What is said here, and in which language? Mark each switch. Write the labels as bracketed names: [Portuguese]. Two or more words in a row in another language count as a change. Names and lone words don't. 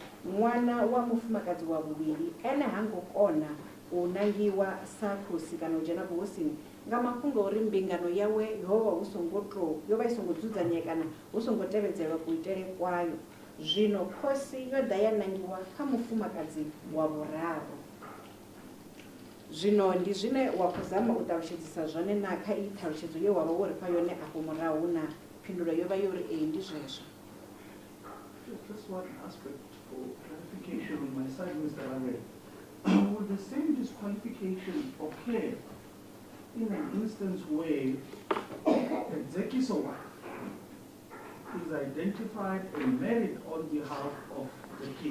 [Venda] Ṅwana wa mufumakadzi wa vhuvhili ene ha ngo kona unangiwa sa khosi kana u dzhena vhuhosini nga mafhungo uri mbingano yawe yovha hu songo to yovha i songo dzudzanyea kana hu songo tevhedzelwa kuitele kwayo. Zwino khosi yo ḓa ya nangiwa kha mufumakadzi wa vhuraru. Zwino ndi zwine wa khou zama u ṱalutshedzisa zwone na kha i ṱhalutshedzo ye wavha wo ri fha yone afho murahu na phindulo yo vha yo ri ee ndi zwezwo. [English] Just one aspect for clarification on my side, Mr. Ramabulana. Would the same disqualification occur in an instance where a Zekiso wife is identified and married on behalf of the king?